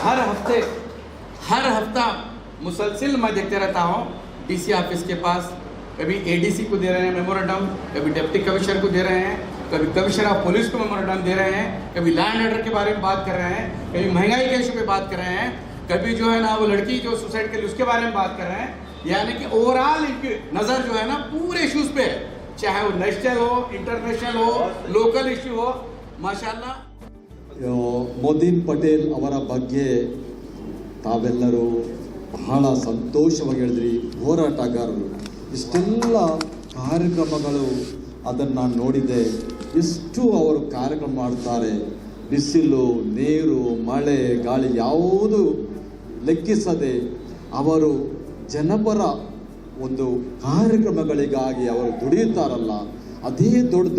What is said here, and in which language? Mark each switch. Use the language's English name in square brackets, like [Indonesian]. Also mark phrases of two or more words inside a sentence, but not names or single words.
[Hindi] हर हफ्ता मुसलसिल मैं देखते रहता हूँ [English] DC office [Hindi] के पास, कभी एडीसी को दे रहे हैं मेमोरेंडम, कभी [English] Deputy Commissioner [Hindi] को दे रहे हैं, कभी [English] Commissioner of Police [Hindi] को मेमोरेंडम दे रहे हैं, कभी [English] land order [Hindi] के बारे में बात कर रहे हैं, कभी महंगाई के इशू पे बात कर रहे हैं, कभी जो है ना वो लड़की जो सुसाइड कर ली उसके बारे में बात कर रहे हैं। यानी कि ओवरऑल इनकी नज़र जो है ना पूरे इश्यूज पे, चाहे वो नेशनल हो, इंटरनेशनल हो, [English] local issue [Hindi] हो, माशाल्लाह। [Kannada] मोदीन पटेल ಅವರ ಬಗ್ಗೆ ತಾವೆಲ್ಲರೂ ಬಹಳ ಸಂತೋಷವಾಗಿ ಹೇಳಿದ್ರಿ. ಹೋರಾಟಗಾರರು ಇಷ್ಟೆಲ್ಲ ಕಾರ್ಯಕ್ರಮಗಳು ಅದನ್ನು ನಾನು ನೋಡಿದೆ. ಎಷ್ಟು ಅವರು ಕಾರ್ಯಕ್ರಮ ಮಾಡ್ತಾರೆ, ಬಿಸಿಲು ನೀರು ಮಳೆ ಗಾಳಿ ಯಾವುದು ಲೆಕ್ಕಿಸದೆ ಅವರು ಜನಪರ ಒಂದು ಕಾರ್ಯಕ್ರಮಗಳಿಗಾಗಿ ಅವರು ದುಡಿಯುತ್ತಾರಲ್ಲ, ಅದೇ ದೊಡ್ಡದು.